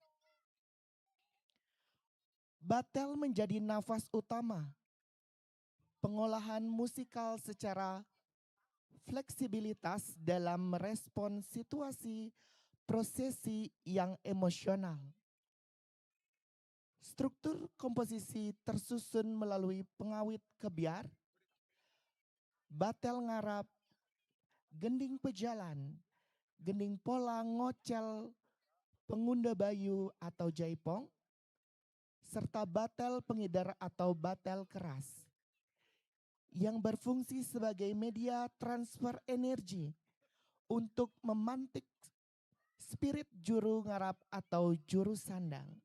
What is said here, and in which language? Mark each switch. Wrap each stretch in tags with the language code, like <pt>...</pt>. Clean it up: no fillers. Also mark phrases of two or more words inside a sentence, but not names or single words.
<id>Batel menjadi nafas utama pengolahan musikal secara fleksibilitas dalam merespon situasi prosesi yang emosional. Struktur komposisi tersusun melalui pengawit kebiar, batel ngarap, gending pejalan, gending pola ngocel, pengunda bayu atau jaipong, serta batel pengedar atau batel keras yang berfungsi sebagai media transfer energi untuk memantik spirit juru ngarap atau juru sandang.</id>